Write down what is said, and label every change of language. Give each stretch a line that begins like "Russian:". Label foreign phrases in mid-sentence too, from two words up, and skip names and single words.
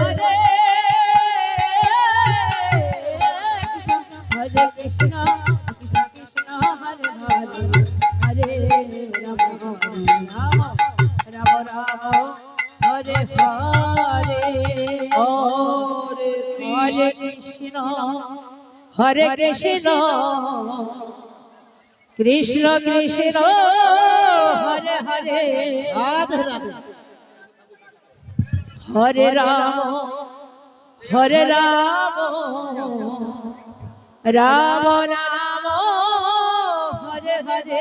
Bangla: হরে কৃষ্ণ কৃষ্ণ কৃষ্ণ হরে হরে হরে রাম রাম রাম রাম হরে হরে হরে কৃষ্ণ হরে কৃষ্ণ কৃষ্ণ কৃষ্ণ হরে হরে রাধে রাধে হরে রাম রাম রাম হরে হরে